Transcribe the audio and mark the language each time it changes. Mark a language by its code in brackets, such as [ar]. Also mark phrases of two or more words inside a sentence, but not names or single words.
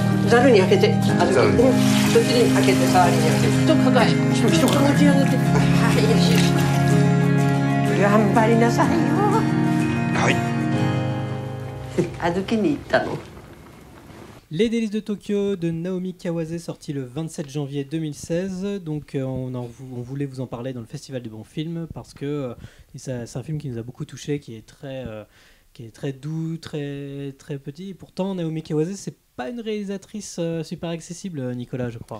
[ja] ざるに開けて、そっちに開けて、ざるに開けて。と抱え、一つ持ち上げて。はい、よしよし。頑張りなさいよ。はい。預けに行ったの。 [fr] Les délices de Tokyo de Naomi Kawase, sorti le 27 janvier 2016. Donc on voulait vous en parler dans le Festival du Bon Film parce que c'est un film qui nous a beaucoup touché, qui est très doux, très, très petit. Et pourtant, Naomi Kawase, c'est pas une réalisatrice super accessible, Nicolas, je crois.